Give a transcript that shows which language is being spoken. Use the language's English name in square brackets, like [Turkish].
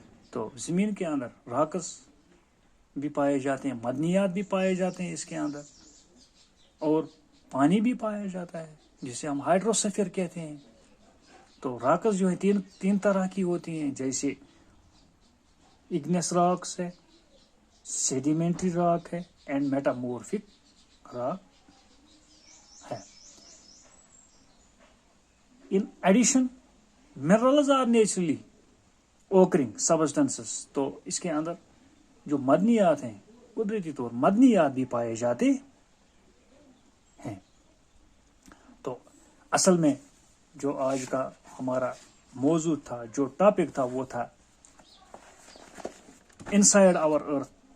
[Urdu] تو زمین کے اندر راکس بھی پائے جاتے ہیں، معدنیات بھی پائے جاتے ہیں اس کے اندر، اور پانی بھی پایا جاتا ہے جسے ہم ہائیڈروسفیئر کہتے ہیں. تو راکس جو ہے 3 طرح کی ہوتی ہیں، جیسے اگنس راکس ہے، سیڈیمنٹری راک ہے اینڈ میٹامورفک راک ہے. [English] In addition minerals are naturally occurring substances. [Urdu] تو اس کے اندر جو معدنیات ہیں، قدرتی طور معدنیات بھی پائے جاتے ہیں. تو اصل میں جو آج کا ہمارا موضوع تھا، جو ٹاپک تھا، وہ تھا انسائڈ آور ارتھ